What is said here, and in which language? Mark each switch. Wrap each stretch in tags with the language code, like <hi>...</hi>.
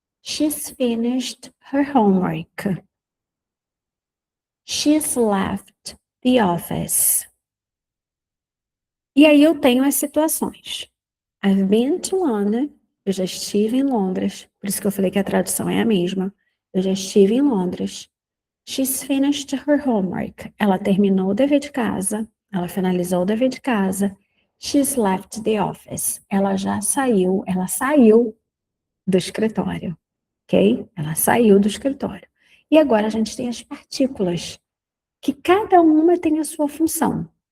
<en>She's finished her homework. She's left the office.</en> <pt>E aí eu tenho as situações.</pt> <en>I've been to London.</en> <pt>Eu já estive em Londres. Por isso que eu falei que a tradução é a mesma. Eu já estive em Londres.</pt> <en>She's finished her homework.</en> <pt>Ela terminou o dever de casa. Ela finalizou o dever de casa.</pt> <en>She's left the office.</en> <pt>Ela já saiu. Ela saiu do escritório. Ok? Ela saiu do escritório. E agora a gente tem as partículas, que cada uma tem a sua função.</pt>